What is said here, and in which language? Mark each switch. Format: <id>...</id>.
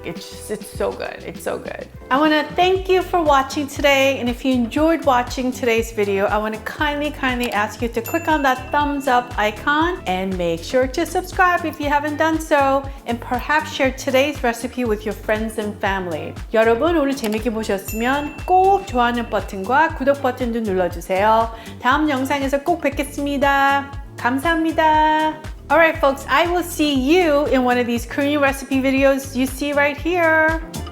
<en>It's so good. It's so good. I want to thank you for watching today. And if you enjoyed watching today's video, I want to kindly ask you to click on that thumbs up icon and make sure to subscribe if you haven't done so. And perhaps share today's recipe with your friends and family.</en> <ko>여러분 오늘 재밌게 보셨으면 꼭 좋아하는 버튼과 구독 버튼도 눌러주세요. 다음 영상에서 꼭 뵙겠습니다. 감사합니다.</ko> <en>Alright folks, I will see you in one of these Korean recipe videos you see right here.</en>